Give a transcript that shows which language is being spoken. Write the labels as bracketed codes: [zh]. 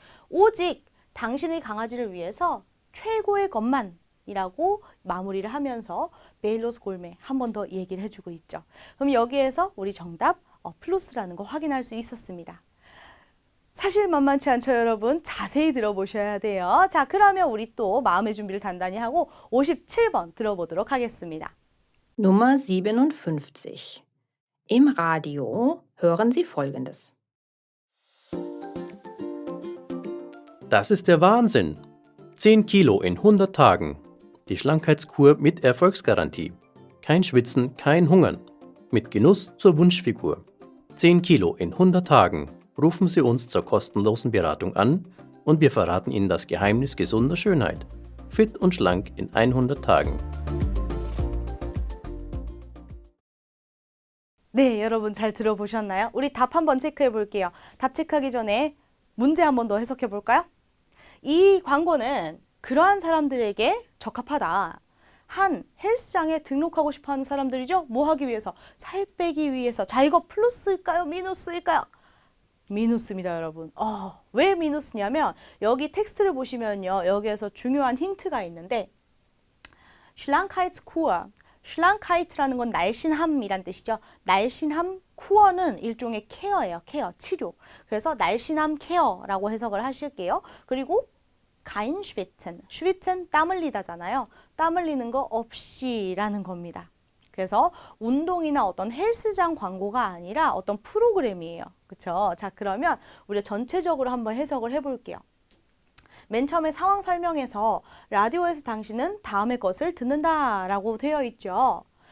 [ko] 오직 당신의 강아지를 위해서 최고의 것만 이라고 마무리를 하면서 벨로스 골메 한 번 더 얘기를 해주고 있죠. 그럼 여기에서 우리 정답 플러스라는 거 확인할 수 있었습니다. 사실 만만치 않죠, 여러분? 자세히 들어보셔야 돼요. 자, 그러면 우리 또 마음의 준비를 단단히 하고 57번 들어보도록 하겠습니다. [de] Nummer 57. Im Radio hören Sie Folgendes. Das ist der Wahnsinn. 10 Kilo in 100 Tagen. Die Schlankheitskur mit Erfolgsgarantie. Kein Schwitzen, kein Hungern. Mit Genuss zur Wunschfigur. 10 Kilo in 100 Tagen. Rufen Sie uns zur kostenlosen Beratung an und wir verraten Ihnen das Geheimnis gesunder Schönheit. Fit und schlank in 100 Tagen. [ko] 네, 여러분 잘 들어보셨나요? 우리 답 한번 체크해 볼게요. 답 체크하기 전에 문제 한번 더 해석해 볼까요? 이 광고는 그러한 사람들에게 적합하다. 한 헬스장에 등록하고 싶어 하는 사람들이죠. 뭐 하기 위해서? 살 빼기 위해서. 자, 이거 플러스일까요? 미누스일까요? 미누스입니다, 여러분. 왜 미누스냐면 여기 텍스트를 보시면요. 여기에서 중요한 힌트가 있는데 Schlankheitskur. Schlankheit라는 건 날씬함이란 뜻이죠. 날씬함, 쿠어는 일종의 케어예요. 케어, 치료. 그래서 날씬함 케어라고 해석을 하실게요. 그리고 [de] kein Schwitzen. [ko] Schwitzen 땀 흘리다잖아요. 땀 흘리는 거 없이라는 겁니다. 그래서 운동이나 어떤 헬스장 광고가 아니라 어떤 프로그램이에요. 그렇죠? 자, 그러면 우리 전체적으로 한번 해석을 해볼게요. 맨 처음에 상황 설명에서 라디오에서 당신은 다음의 것을 듣는다라고 되어 있죠.